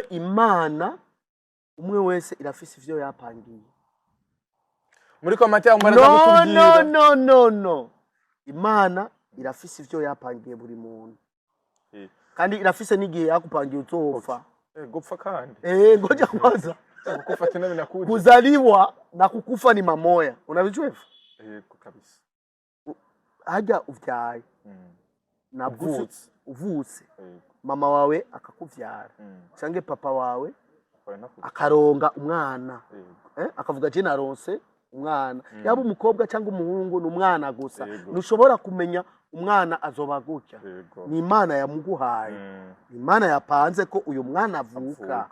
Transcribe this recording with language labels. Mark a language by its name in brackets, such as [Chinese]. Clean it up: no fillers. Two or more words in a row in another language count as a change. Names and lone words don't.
[Rundi] Imana umwe wese irafise ivyo yapangiye muri komate y'amara gutubwira no Imana irafise ivyo yapangiye buri muntu kandi irafise n'igihe yakupangiye utopfa gupfa kandi [Swahili] ngoja kwanza kukufa tena binakuja kuzaliwa na kukufa ni mamoya unavijua kabisa [Rundi] haja uvyaye uvutse mama wawe akakuvyara cange papa wawe akaronga umwana akavuga je naronse umwana yaba umukobwa cyangwa umuhungu n'umwana gusa nushobora kumenya umwana azoba gutya ni Imana yamuguhaye Imana yapanze ko uyu mwana avuka